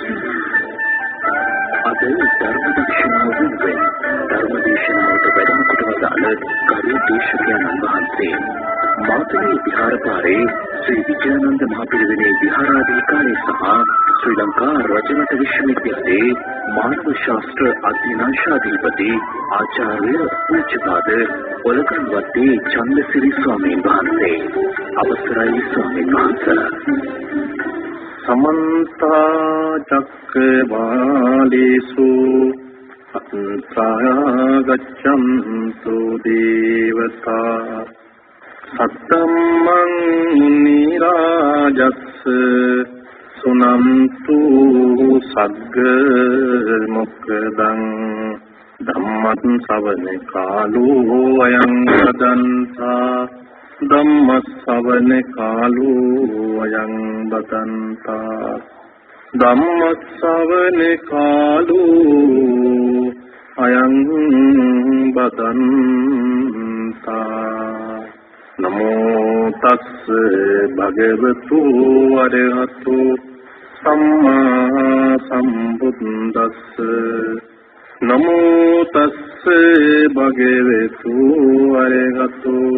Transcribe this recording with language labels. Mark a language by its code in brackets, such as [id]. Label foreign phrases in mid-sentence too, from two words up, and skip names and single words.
[si] අද ධර්මදේශනාවට වැඩම කොට වදාළ කවි දේශකයන් වහන්සේ මාතලේ විහාරපාරේ ශ්‍රී විජයානන්ද මහපිරිවෙනේ විහාරාධිකාරී සහ ශ්‍රී ලංකා රජරට විශ්වවිද්‍යාලයේ මානව ශාස්ත්‍ර අධ්‍යනාංශාධිපති ආචාර්ය පූජ්‍යපාද ඔලගන වත්තේ චන්දසිරි ස්වාමීන් වහන්සේ අවසරයි ස්වාමීන් වහන්සේ. [pi] समन्ता चक्रवालेषु अन्तरा गच्छन्तु देवता सत्तमं मुनिराजस् सुनन्तु सग्ग मुक्तदं धम्मं सवन कालो अयं वदन्ता ධම්මස්සවන කාලෝ අයං බදන්තා ධම්මස්සවන කාලෝ අයං බදන්තා නමෝ තස්ස භගවතු අරහතු සම්මා සම්බුද්දස්ස නමෝ තස්ස භගවතු අරහතු